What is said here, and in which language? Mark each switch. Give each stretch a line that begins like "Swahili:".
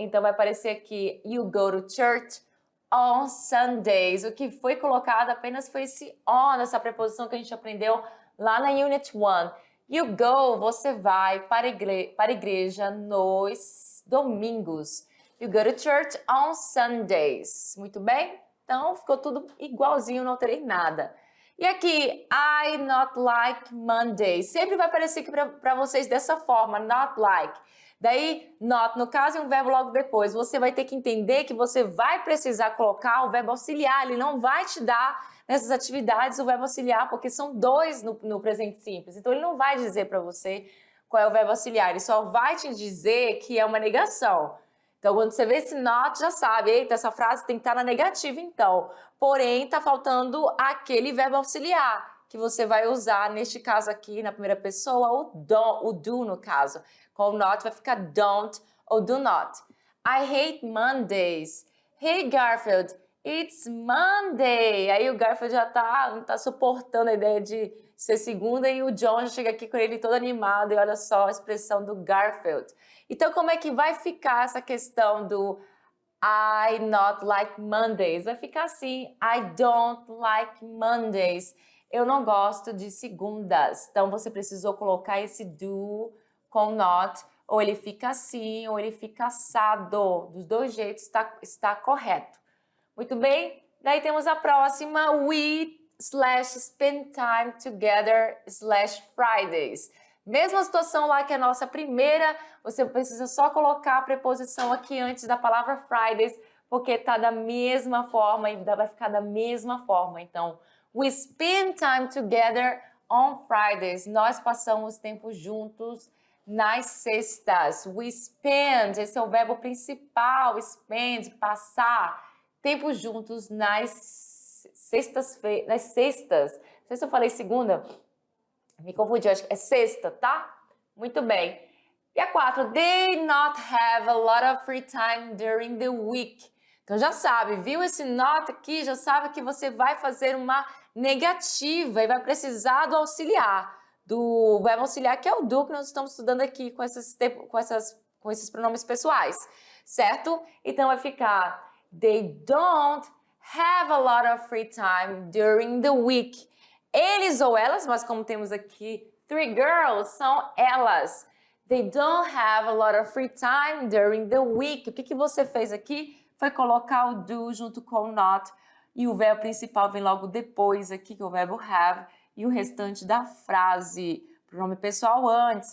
Portuguese: Então vai aparecer aqui
English: you go to church on Sundays. O que foi colocado apenas foi esse on, essa preposição que a gente aprendeu lá na Unit 1. You go,
Portuguese: você vai para a igreja nos domingos.
English: You go to church on Sundays.
Portuguese: Muito bem? Então ficou tudo igualzinho, não alterei nada. E aqui,
English: I not like Mondays.
Portuguese: Sempre vai aparecer aqui para vocês dessa forma, not like. Daí, not, no caso, é um verbo logo depois. Você vai ter que entender que você vai precisar colocar o verbo auxiliar. Ele não vai te dar nessas atividades o verbo auxiliar, porque são dois no presente simples. Então, ele não vai dizer para você qual é o verbo auxiliar. Ele só vai te dizer que é uma negação. Então, quando você vê esse not, já sabe, eita, essa frase tem que estar na negativa, então. Porém, está faltando aquele verbo auxiliar, que você vai usar, neste caso aqui, na primeira pessoa, o do, no caso. Com o not, vai ficar don't ou do not.
English: I hate Mondays. Hey, Garfield, it's Monday.
Portuguese: Aí o Garfield já tá suportando a ideia de ser segunda e o John já chega aqui com ele todo animado e olha só a expressão do Garfield. Então, como é que vai ficar essa questão do
English: I not like Mondays?
Portuguese: Vai ficar assim,
English: I don't like Mondays.
Portuguese: Eu não gosto de segundas. Então, você precisou colocar esse do com not, ou ele fica assim, ou ele fica assado. Dos dois jeitos está correto. Muito bem? Daí temos a próxima,
English: we / spend time together / Fridays.
Portuguese: Mesma situação lá que a nossa primeira, você precisa só colocar a preposição aqui antes da palavra Fridays, porque tá da mesma forma e vai ficar da mesma forma. Então,
English: we spend time together on Fridays.
Portuguese: Nós passamos tempo juntos nas sextas.
English: We spend,
Portuguese: esse é o verbo principal, spend, passar tempo juntos nas sextas. Não sei se eu falei segunda, me confundi, acho que é sexta, tá? Muito bem. E a 4,
English: they not have a lot of free time during the week.
Portuguese: Então já sabe, viu esse not aqui, já sabe que você vai fazer uma negativa e vai precisar do auxiliar, do verbo auxiliar, que é o do que nós estamos estudando aqui com esses pronomes pessoais, certo? Então vai ficar,
English: they don't have a lot of free time during the week.
Portuguese: Eles ou elas, mas como temos aqui
English: 3 girls,
Portuguese: são elas.
English: They don't have a lot of free time during the week.
Portuguese: O que você fez aqui foi colocar o do junto com o not e o verbo principal vem logo depois aqui, que é o verbo have, e o restante da frase, pronome pessoal antes.